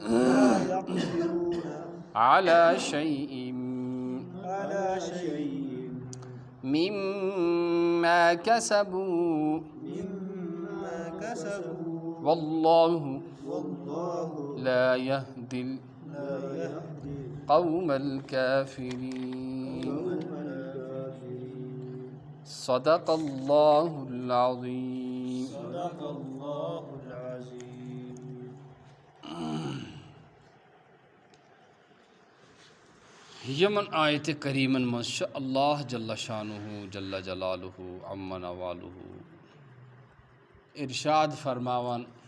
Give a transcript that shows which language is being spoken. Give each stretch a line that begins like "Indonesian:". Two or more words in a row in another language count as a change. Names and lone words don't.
Arabic: على شيء مما كسبوا والله لا يهدي القوم الكافرين. صدق الله العظيم.
Kashmiri: یمن آیت کریمن مز اللہ
Arabic: جل شانہ جل جلالہ عم نوالہ
Kashmiri: ارشاد فرماوان